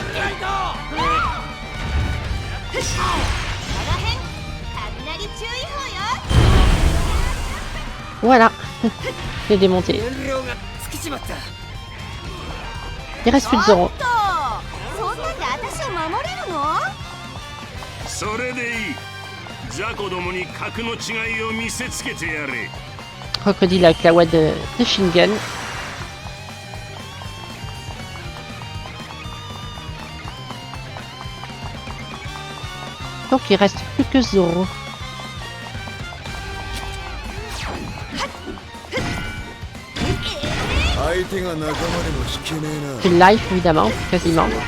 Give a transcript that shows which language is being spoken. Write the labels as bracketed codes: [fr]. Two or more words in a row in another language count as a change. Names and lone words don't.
[fr] Voilà, j'ai démonté. Il reste plus de Zoro. [ja] それでいい。雑魚どもに格の違いを見せつけてやれ。 [fr] Crocodile avec la voix de Shingen. Donc il reste plus que Zoro. Puis le life évidemment, quasiment.